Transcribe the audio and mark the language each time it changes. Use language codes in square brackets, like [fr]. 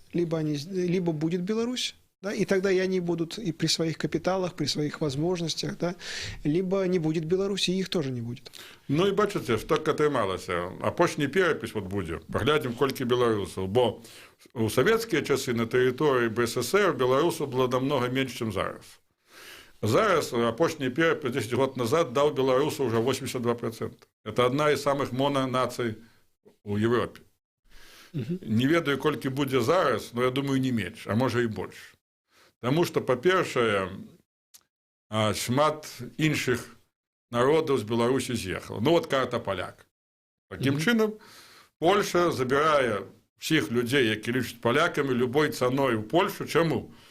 [ru] Либо будет Беларусь, да, и тогда и они будут и при своих капиталах, при своих возможностях, да, либо не будет Беларуси, и их тоже не будет. [be] Ну і бачите, що так атрымалася. Апошні перапіс вот будзе. Паглядзім, колькі беларусаў, бо у савецкія часы на тэрыторыі БССР беларусаў было намного менш, чым зараз. Зараз апошні перапіс 10 год назад даў беларусаў уже 82%. [ru] Это одна из самых мононацый у Европе. [be] Не ведаю, колькі будзе зараз, [ru] но я думаю, [be] не менш, а можа і больш. Таму што, па-першае, шмат іншых народаў з Беларусі з'ехала. Ну, вот карта паляк. Такім чынам, Польша забірае всіх людзей, які лічаць палякамі, любой цаной у Польшу. Чаму?